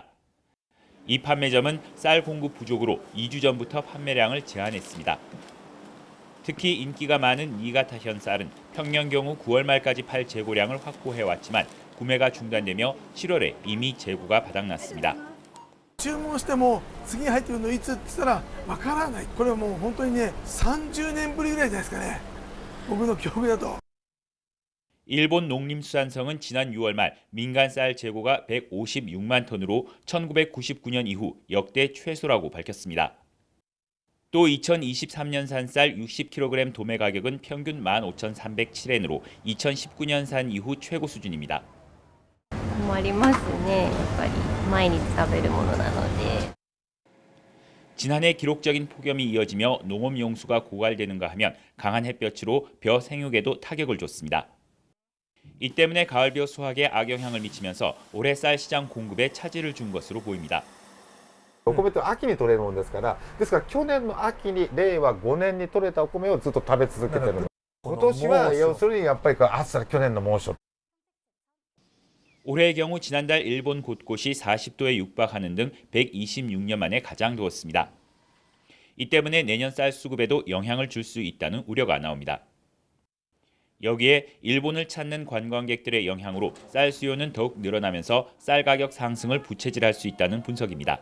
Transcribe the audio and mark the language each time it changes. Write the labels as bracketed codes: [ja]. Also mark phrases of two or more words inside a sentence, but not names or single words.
[ko] 이 판매점은 쌀 공급 부족으로 2주 전부터 판매량을 제한했습니다. 특히 인기가 많은 니가타현 쌀은 평년 경우 9월 말까지 팔 재고량을 확보해왔지만 구매가 중단되며 7월에 이미 재고가 바닥났습니다. [ja] 注文しても次に入ってくるのいつって言ったらわからない。これはもう本当にね30年ぶりぐらいじゃないですかね。僕の記憶だと。 [ko] 일본 농림수산성은 지난 6월 말 민간 쌀 재고가 156만 톤으로 1999년 이후 역대 최소라고 밝혔습니다. 또 2023년산 쌀 60kg 도매 가격은 평균 15,307엔으로 2019년산 이후 최고 수준입니다. [ja] 困りますね。やっぱり毎日食べるものなので。 [ko] 지난해 기록적인 폭염이 이어지며 농업 용수가 고갈되는가 하면 강한 햇볕으로 벼 생육에도 타격을 줬습니다. 이 때문에 가을벼 수확에 악영향을 미치면서 올해 쌀 시장 공급에 차질을 준 것으로 보입니다. [ja] お米って秋に取れるものですから、ですから去年の秋に令和5年に取れたお米をずっと食べ続けてる。今年は要するにやっぱり暑さ去年の猛暑。 [ko] 올해의 경우 지난달 일본 곳곳이 40도에 육박하는 등 126년 만에 가장 더웠습니다. 이 때문에 내년 쌀 수급에도 영향을 줄 수 있다는 우려가 나옵니다. 여기에 일본을 찾는 관광객들의 영향으로 쌀 수요는 더욱 늘어나면서 쌀 가격 상승을 부채질할 수 있다는 분석입니다.